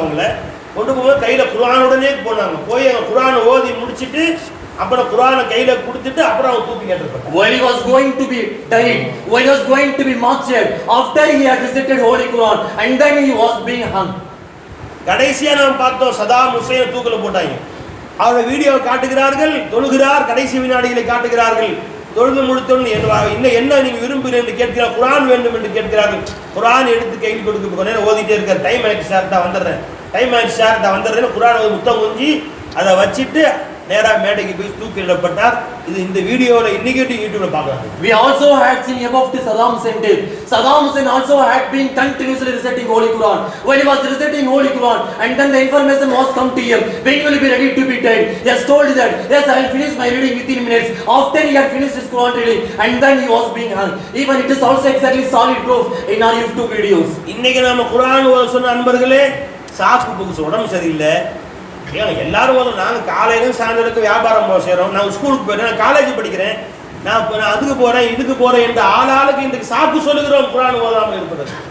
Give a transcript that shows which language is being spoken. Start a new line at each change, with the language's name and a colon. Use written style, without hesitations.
Tamil: அவங்கள கொண்டு போகும்போது கையில குர்ஆனுடனே போனாங்க. போய் குர்ஆனை ஓதி முடிச்சிட்டு அப்புறம் குர்ஆனை கையில கொடுத்துட்டு அப்புறம் அவங்க தூக்கி கேட்டிருப்பாங்க.
English: When he was going to be died, when he was going to be martyred, after he had recited Holy Quran, and then he was being hung.
Tamil: கடைசியா நாம் பார்த்தோம், சதாம் ஹுசைனை தூக்குல போட்டாங்க. அவருடைய வீடியோ காட்டுகிறார்கள், தொழுகிறார், கடைசி வினாடிகளை காட்டுகிறார்கள். தொழுது முடித்தோன்னு என்ன நீங்க விரும்புகிறேன் என்று கேட்கிறார். குர்ஆன் வேண்டும் என்று கேட்கிறார்கள். குர்ஆன் எடுத்து கையில் கொடுக்க ஓதிட்டே இருக்கார். டைம் ஆயிடுச்சு சார், நான் வந்துடுறேன். குர்ஆனை முத்தம் குஞ்சி அதை வச்சுட்டு நேரா மேடைக்கு போய் தூக்கிடப்பட்டார். இது இந்த வீடியோல இன்னைக்கு யூடியூப்ல பார்க்கலாம்.
English: We also had seen above the Saddam Hussein tape. Saddam Hussein also had been continuously reciting Holy Quran. When he was reciting Holy Quran, and then the information was come to him, when you will be ready to be dead, he has told that, yes, I will finish my reading within minutes. After he had finished his Quran reading, and then he was being hung. Even it is also exactly solid proof in our YouTube videos.
Tamil: இன்னைக்கு நம்ம குர்ஆன் ஓத சொன்ன நண்பர்களே, சாக்கு book உடம்பு சரியில்லை, எல்லாரும் நாங்கள் காலையிலும் சாயந்தரத்துக்கு வியாபாரம் செய்கிறோம், நான் ஸ்கூலுக்கு போயிட்டேன், நான் காலேஜ் படிக்கிறேன், நான் அதுக்கு போகிறேன் இதுக்கு போகிறேன் என்று ஆளாளுக்கு இன்றைக்கு சாக்கு சொல்லுகிறோம் குர்ஆன் ஓதாமல் இருப்பது.